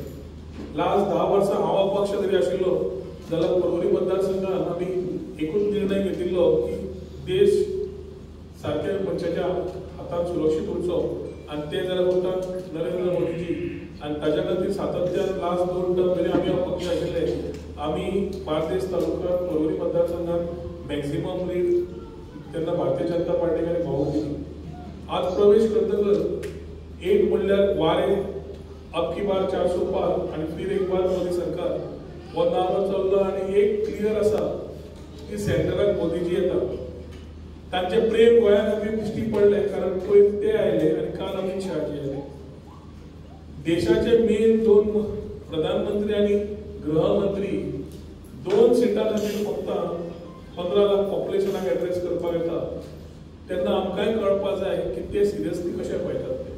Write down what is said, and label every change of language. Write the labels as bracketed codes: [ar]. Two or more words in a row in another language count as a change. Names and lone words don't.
[kok] लास्ट 10 वर्सां हांव अपक्ष जरी आशिल्लो जाल्यार परवरी मतदारसंघात आमी एकूच निर्णय घेतिल्लो की देश सारक्या मनशाच्या हातांत सुरक्षीत उरचो आनी ते जाल्यार उरतात नरेंद्र मोदीजी. आनी ताच्या खातीर सातत्यान लास्ट 2 टर्म मेरेन आमी अपक्ष आशिल्ले. आमी बार्देस तालुक्यांत परवरी मतदारसंघात मॅक्झिमम लीड तेन्ना भारतीय जनता पार्टीक आनी भाऊ दिली. आज प्रवेश करतकच एक म्हणल्यार वारे [hi] अब की बार 400 पार [kok] आनी [hi] फिर एक बार मोदी सरकार [kok] हो नारो चल्लो आनी एक क्लियर आसा की सेंटराक मोदीजी येता. तांचे प्रेम गोंया खातीर दिश्टी पडले कारण पयर ते आयले आनी काल अमित शहाजी आयले. देशाचे मेन 2 प्रधानमंत्री आनी गृहमंत्री 2 सिटां खातीर फक्त 15 लाख पॉप्युलेशनाक एड्रेस करपाक येता तेन्ना आमकांय कळपाक जाय की ते सिरियसली कशें पळयतात ते.